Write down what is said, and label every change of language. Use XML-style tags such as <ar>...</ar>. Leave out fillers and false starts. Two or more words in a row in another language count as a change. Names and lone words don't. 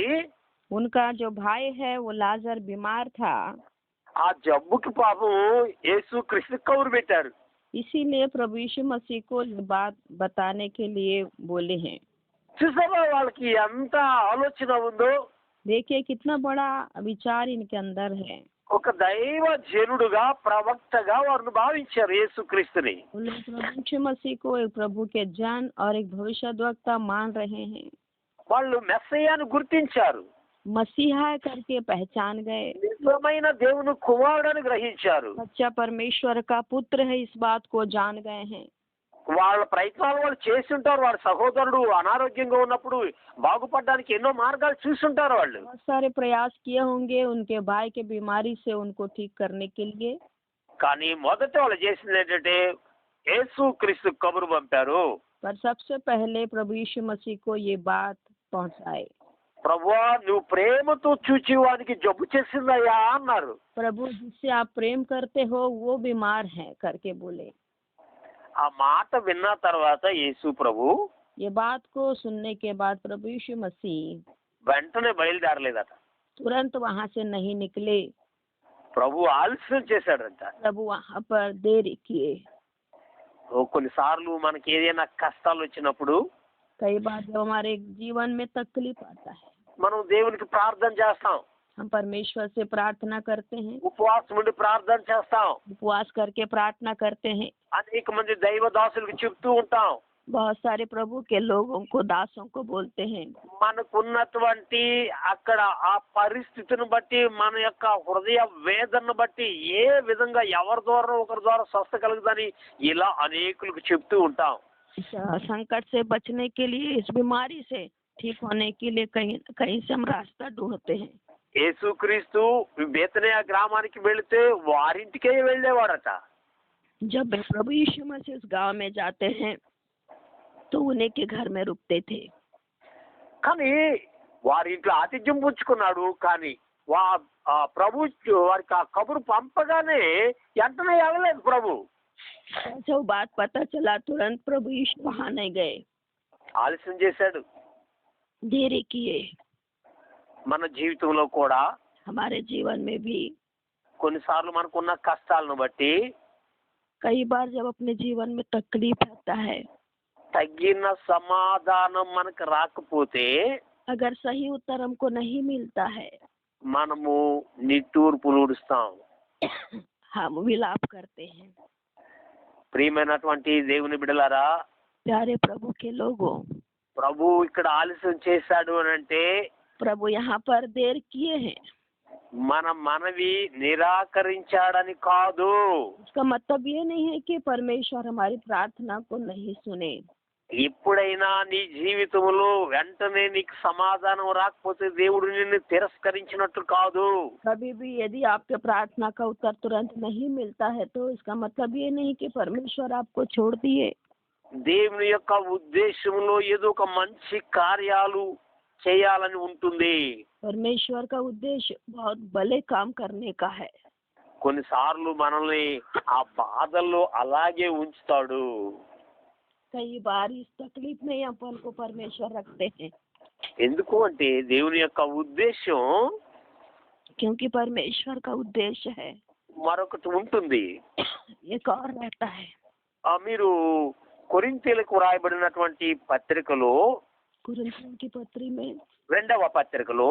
<hi>उनका जो भाई है वो लाजर बीमार था,</hi> <te>ఆ జబ్బుకి పాపం యేసు క్రీస్తు కౌరు పెట్టారు.</te> <hi>इसीलिए प्रभु यीशु मसीह को ये बात बताने के लिए बोले हैं।</hi> <te>చూసావా వాళ్ళకి ఎంత ఆలోచన ఉందో.</te> <hi>देखिए कितना बड़ा विचार इनके अंदर है।</hi> <te>ఒక దైవ జనుడుగా ప్రవక్తగా వారిని భావించారు యేసు క్రీస్తుని.</te> <hi>उन लोग प्रभु यीशु मसीह को एक प्रभु के जन और एक भविष्यद्वक्ता मान रहे हैं।</hi> <te>వాళ్ళు మెస్సయ్యను గుర్తించారు.</te> <hi>मसीहा करके पहचान गए।</hi> <te>నిజమైన దేవుని కుమారుడని గ్రహించారు.</te> <hi>सच्चा परमेश्वर का पुत्र है इस बात को जान गए हैं।</hi> <te>వాళ్ళ ప్రయత్నాలు వాళ్ళు చేసి ఉంటారు. వాళ్ళ సహోదరుడు అనారోగ్యంగా ఉన్నప్పుడు బాగుపడడానికి ఎన్నో మార్గాలు చూసుంటారు వాళ్ళు.</te> <hi>बहुत सारे प्रयास किए होंगे उनके भाई के बीमारी से उनको ठीक करने के लिए।</hi> <te>కానీ మొదట వాళ్ళు చేసింది ఏంటంటే యేసు క్రీస్తు కబురు పంపారు.</te> <hi>पर सबसे पहले प्रभु यीशु मसीह को ये बात पहुंचाए।</hi> <te>ప్రభువా నువ్వు ప్రేమతో చూచి వానికి జబ్బు చేసిందయ్యా అన్నారు.</te> <hi>प्रभु जिससे आप प्रेम करते हो वो बीमार है करके बोले।</hi> <te>ఆ మాట విన్న తర్వాత యేసు ప్రభు</te> <hi>ये बात को सुनने के बाद प्रभु यीशु मसीह</hi> <te>వెంటనే బయలుదేరలేదట.</te> <hi>तुरंत वहाँ से नहीं निकले।</hi> <te>ప్రభు ఆలస్యం చేశాడంట.</te> <hi>प्रभु वहाँ पर देरी किए।</hi> <te>కొన్నిసార్లు మనకి ఏదైనా కష్టాలు వచ్చినప్పుడు</te> <hi>कई बार जब हमारे जीवन में तकलीफ आता है</hi> <te>మనం దేవునికి ప్రార్థన చేస్తాం.</te> <hi>हम परमेश्वर से प्रार्थना करते हैं,</hi> <te>ఉపవాసం ఉండి ప్రార్థన చేస్తాం.</te> <hi>उपवास करके प्रार्थना करते हैं।</hi> <te>అనేక మంది దైవ దాసులకు చెప్తూ ఉంటాం.</te> <hi>बहुत सारे प्रभु के लोगों को, दासों को बोलते हैं।</hi> <te>మనకున్నటువంటి అక్కడ ఆ పరిస్థితిని బట్టి మన యొక్క హృదయ వేదనను బట్టి ఏ విధంగా ఎవరి ద్వారా ఒకరి ద్వారా స్వస్థ కలుగుదని ఇలా అనేకులకు చెప్తూ ఉంటాం.</te> <hi>संकट से बचने के लिए, इस बीमारी से ठीक होने के लिए कहीं कहीं से हम रास्ता ढूंढते हैं।</hi> <te>యేసుక్రీస్తు బేతనియ గ్రామానికి వెళితే వారింటికే వెళ్ళేవాడట.</te> <hi>जब प्रभु यीशु मसीह इस गांव में जाते हैं तो उन्हीं के घर में रुकते थे।</hi> <te>కానీ వారింట్లో ఆతిథ్యం పుచ్చుకున్నాడు. కానీ ప్రభు వారికి ఆ కబురు పంపగానే వెంటనే వెళ్ళలేదు ప్రభు.</te> <hi>जब बात पता चला तुरंत प्रभु यीशु वहाँ नहीं गए,</hi> <te>ఆలస్యం చేశాడు.</te> <hi>देरी किए।</hi> <te>మన జీవితంలో కూడా</te> <hi>हमारे जीवन में भी</hi> <te>కొన్నిసార్లు మనకున్న కష్టాలను బట్టి</te> <hi>कई बार जब अपने जीवन में तकलीफ आता है,</hi> <te>తగిన సమాధానం మనకు రాకపోతే</te> <hi>अगर सही उत्तर हमको नहीं मिलता है,</hi> <te>మనము నిట్టూర్పులు ఊడుస్తాం.</te> <hi>हम विलाप करते हैं।</hi> <te>ప్రియమైనటువంటి దేవుని బిడ్డలారా,</te> <hi>प्यारे प्रभु के लोगों,</hi> <te>ప్రభు ఇక్కడ ఆలస్యం చేశాడు అని అంటే</te> <hi>प्रभु यहाँ पर देर किए हैं,</hi> <te>మన మనవి నిరాకరించాడని కాదు.</te> <hi>उसका मतलब ये नहीं है कि परमेश्वर हमारी प्रार्थना को नहीं सुने।</hi> <te>ఎప్పుడైనా నీ జీవితంలో వెంటనే నీకు సమాధానం రాకపోతే దేవుడు నిన్ను తిరస్కరించినట్టు కాదు.</te> <hi>कभी भी यदि आपके प्रार्थना का उत्तर तुरंत नहीं मिलता है तो इसका मतलब ये नहीं कि परमेश्वर आपको छोड़ दिए।</hi> <te>దేవుని యొక్క ఉద్దేశంలో ఏదో ఒక మంచి కార్యాలు చేయాలని ఉంటుంది.</te> <hi>परमेश्वर का उद्देश्य बहुत भले काम करने का है।</hi> <te>కొన్నిసార్లు మనల్ని ఆ బాధల్లో అలాగే ఉంచుతాడు.</te> <hi>कई बार इस तकलीफ में अपन को परमेश्वर रखते हैं।</hi> <te>ఎందుకు అంటే దేవుని యొక్క ఉద్దేశం</te> <hi>क्योंकि परमेश्वर का उद्देश्य है,</hi> <te>మరొకటి ఉంటుంది.</te> <hi>एक और रहता है।</hi> <te>మీరు కొరింథీయులకు రాయబడినటువంటి పత్రికలో</te> <hi>कुरिन्थियों की पत्री में</hi> <te>2వ పత్రికలో</te>